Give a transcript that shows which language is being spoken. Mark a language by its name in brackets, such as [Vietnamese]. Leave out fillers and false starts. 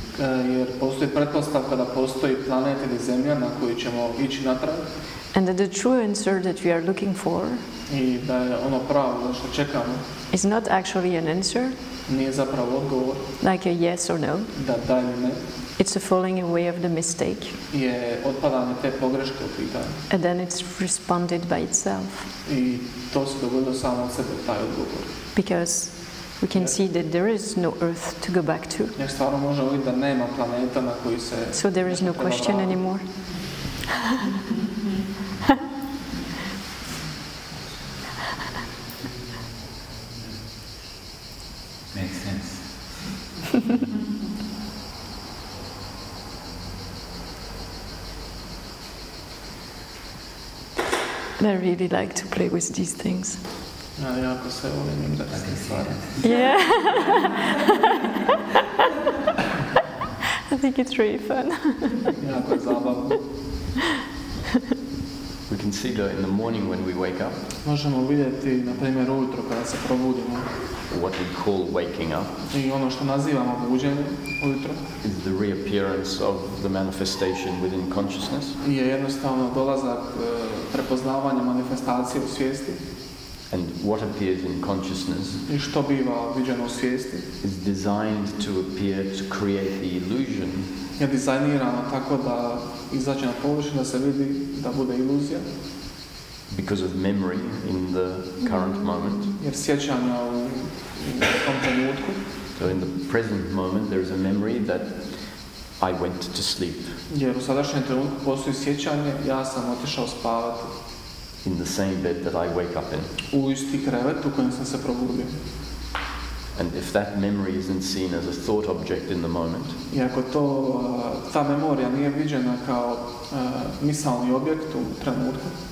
[Croatian] Jer postoji pretpostavka da postoji planet ili zemlja na koju ćemo ići natrag. [English] And that the true answer that we are looking for [Croatian] I da je ono pravo što čekamo [English] is not actually an answer. [Croatian] Nije zapravo odgovor. [English] Like a yes or no. [Croatian] Da ili ne. [English] It's a falling away of the mistake. [Croatian] Je otpadanje te pogreške u pitanju. [English] And then it's responded by itself. [Croatian] I to se dogodilo samo od sebe, taj odgovor. [English] Because we can see that there is no earth to go back to. [Croatian] Jer stvarno možemo vidjeti da nema planeta na koji se... [English] So there is no question anymore. Makes sense. And I really like to play with these things. [Croatian] Ja jako se volim igrati s tim stvarima. [English] Yeah. I think it's really fun. [Croatian] Jako je zabavno. [English] We can see that in the morning when we wake up. [Croatian] Možemo vidjeti, na primjer, ujutro kada se probudimo. [English] What we call waking up. [Croatian] I ono što nazivamo buđenje ujutro. [English] Is the reappearance of the manifestation within consciousness. [Croatian] Je jednostavno dolazak prepoznavanja manifestacije u svijesti. [English] And what appears in consciousness [Croatian] I što biva viđeno u svijesti [English] is designed to appear to create the illusion. [Croatian] Je dizajnirano tako da izađe na površinu, da se vidi, da bude iluzija. [English] Because of memory in the current moment. [Croatian] Jer sjećanja u u tom trenutku. [English] So in the present moment there is a memory that I went to sleep. [Croatian] Jer u sadašnjem trenutku postoji sjećanje, ja sam otišao spavati. [English] In the same bed that I wake up in. [Croatian] U isti krevet u kojem sam se probudio. [English] And if that memory isn't seen as a thought object in the moment, [Croatian] I ako ta memorija nije viđena kao misalni objekt u trenutku,